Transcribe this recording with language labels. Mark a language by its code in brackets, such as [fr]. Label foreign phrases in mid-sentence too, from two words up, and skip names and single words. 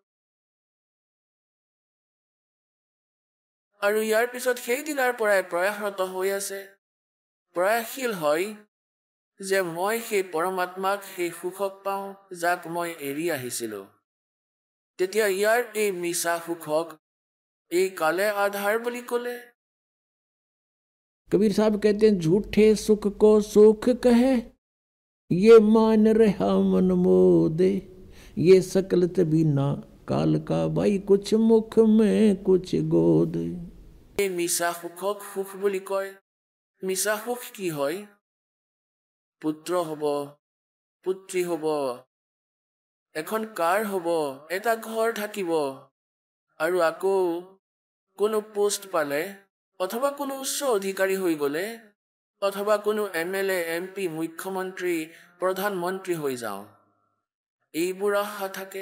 [as] আৰু ইয়াৰ পিছত সেই দিনাৰ পৰাই প্ৰয়াসৰত হৈ আছে, প্ৰয়াসশীল হয় যে মই সেই পৰমাত্মাক, সেই সুখক পাওঁ যাক মই এৰি আহিছিলো। তেতিয়া ইয়াৰ এই মিছা সুখক এই কালে আধাৰ বুলি ক'লে। [hi] कबीर साहब कहते हैं झूठे सुख को सुख कहे, ये मान रहा मन मोदे, ये सकल तभी ना काल का भाई कुछ मुख में कुछ गोद। [as] এই মিছা সুখক সুখ বুলি কয়। মিছা সুখ কি হয়? পুত্ৰ হ'ব, পুত্ৰী হ'ব, এখন কাৰ হ'ব, এটা ঘৰ থাকিব, আৰু আকৌ কোনো পোষ্ট পালে, অথবা কোনো উচ্চ অধিকাৰী হৈ গ'লে, অথবা কোনো MLA, MP, মুখ্যমন্ত্ৰী, প্ৰধানমন্ত্ৰী হৈ যাওঁ, এইবোৰ আশা থাকে।